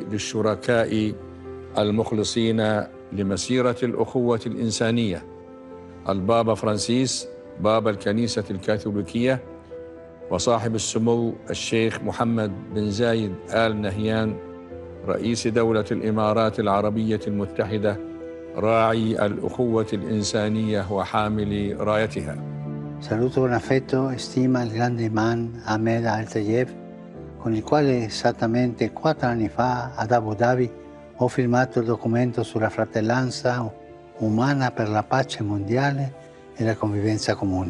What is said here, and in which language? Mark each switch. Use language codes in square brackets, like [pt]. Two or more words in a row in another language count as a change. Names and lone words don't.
[ar] للشركاء المخلصين لمسيرة الأخوة الإنسانية: البابا فرانسيس بابا الكنيسة الكاثوليكية، وصاحب السمو الشيخ محمد بن زايد آل نهيان رئيس دولة الإمارات العربية المتحدة راعي الأخوة الإنسانية وحامل رايتها. [it] Saluto con affetto e stima il grande imam Ahmed Al-Tayeb, con il quale esattamente 4 anni fa ad Abu Dhabi ho firmato il documento sulla fratellanza umana per la pace mondiale e la convivenza comune.